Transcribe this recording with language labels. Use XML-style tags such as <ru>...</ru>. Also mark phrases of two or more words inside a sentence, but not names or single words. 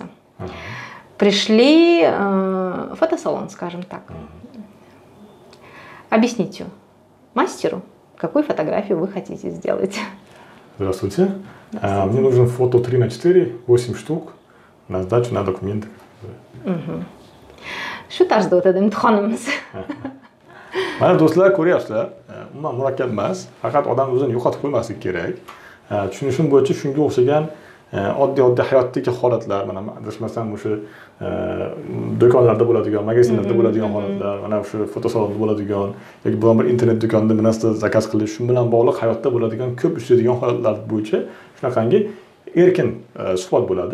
<ru>Пришли в фотосалон, скажем так. Объясните мастеру, какую фотографию вы хотите сделать. Здравствуйте. Мне нужно фото 3х4, 8 штук на сдачу на документы.</ru> <uz>Shu tarzda o'tadi imtihonimiz. Mana do'stlar, ko'ryapsizlar, umuman murakkab emas, faqat odam o'zini yo'qotib qo'ymaslik kerak. Tushunishim bo'yicha shunga o'xshagan oddiy hayotdagi holatlar, mana adashmasam o'sha do'konlarda bo'ladigan, magazinlarda bo'ladigan holatlar, mana o'sha fotosalonda bo'ladigan yoki biron bir internet do'konida bir narsa zakaz qilish, shu bilan bog'liq hayotda bo'ladigan ko'p uchraydigan holatlar bo'yicha shunaqangi erkin suhbat bo'ladi.</uz>